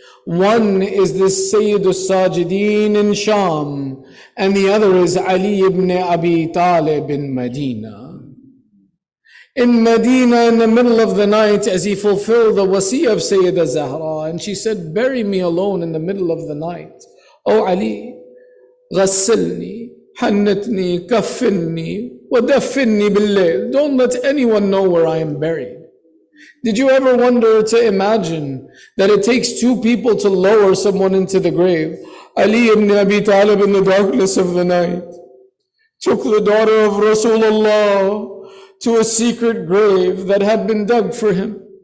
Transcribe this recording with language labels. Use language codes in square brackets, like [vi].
[en] One is this Sayyid al-Sajideen in Sham, and the other is Ali ibn Abi Talib in Medina. In Medina, in the middle of the night, as he fulfilled the wasi of Sayyida Zahra, and she said, bury me alone in the middle of the night. [ar] Oh Ali, غسلني, حنتني, كفني, ودفني بالليل. [en] Don't let anyone know where I am buried. Did you ever wonder to imagine that it takes two people to lower someone into the grave? Ali ibn Abi Talib in the darkness of the night took the daughter of Rasulullah to a secret grave that had been dug for him.